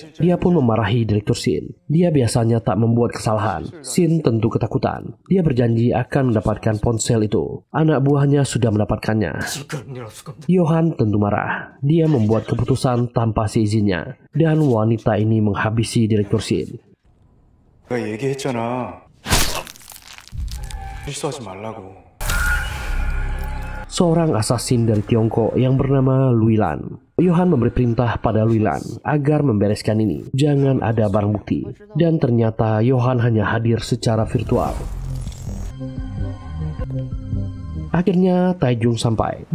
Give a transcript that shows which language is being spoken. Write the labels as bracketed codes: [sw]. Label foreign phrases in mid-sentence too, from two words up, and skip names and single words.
[id] Dia pun memarahi Direktur Shin. Dia biasanya tak membuat kesalahan. Shin tentu ketakutan. Dia berjanji akan mendapatkan ponsel itu. Anak buahnya sudah mendapatkannya. Johan tentu marah. Dia membuat keputusan tanpa seizinnya. Dan wanita ini menghabisi Direktur Shin. [ko] 내가 얘기했잖아. 실수하지 말라고. [id] Seorang asasin dari Tiongkok yang bernama Luilan. Johan memberi perintah pada Luilan agar membereskan ini. Jangan ada barang bukti. Dan ternyata Johan hanya hadir secara virtual. Akhirnya Taejong sampai.